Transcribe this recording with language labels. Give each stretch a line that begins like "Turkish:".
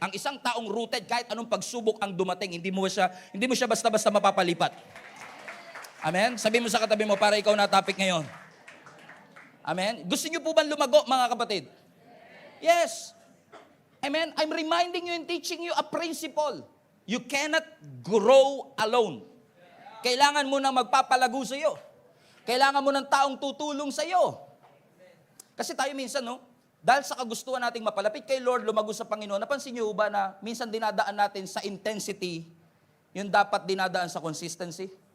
Filipino: Ang isang taong rooted, kahit anong pagsubok ang dumating, hindi mo siya basta-basta mapapalipat. Amen? Sabi mo sa katabi mo, para ikaw na topic ngayon. Amen? Gusto niyo po ba lumago, mga kapatid?
English: Yes. Amen? I'm reminding you and teaching you a principle. You cannot grow alone.
Filipino: Kailangan mo nang magpapalago sa iyo. Kailangan mo ng taong tutulong sa iyo. Kasi tayo minsan, dahil sa kagustuhan nating mapalapit kay Lord, lumago sa Panginoon, napansin niyo ba na minsan dinadaan natin sa intensity, yung dapat dinadaan sa consistency?